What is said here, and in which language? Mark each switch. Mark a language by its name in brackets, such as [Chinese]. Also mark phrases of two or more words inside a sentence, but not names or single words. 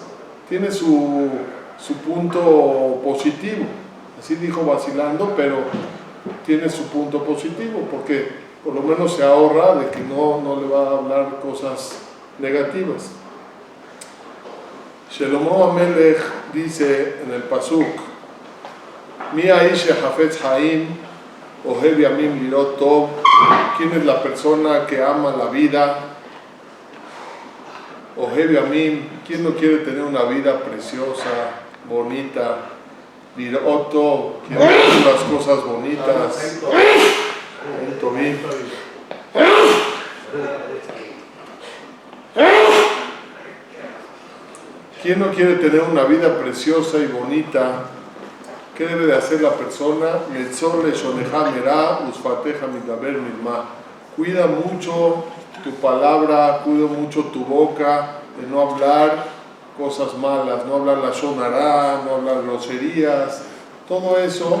[Spanish] Tiene su punto positivo. Así dijo vacilando, pero tiene su punto positivo, porque por lo menos se ahorra de que no le va a hablar cosas negativas. [Hebrew] שלמה המלך [Spanish] dice en el Pasuk: [Hebrew] מי האיש החפץ חיים, אוהב ימים לראות טוב. [Spanish] ¿Quién es la persona que ama la vida? [Hebrew] אוהב ימים. [Spanish] ¿Quién no quiere tener una vida preciosa, bonita? [Hebrew] לראות טוב, [Spanish] quiere ver las cosas bonitas. ¿Quién no quiere tener una vida preciosa y bonita? ¿Qué debe de hacer la persona? Cuida mucho tu palabra, cuida mucho tu boca, de no hablar cosas malas, no hablar [Hebrew] לשון הרע, [Spanish] no hablar groserías, todo eso.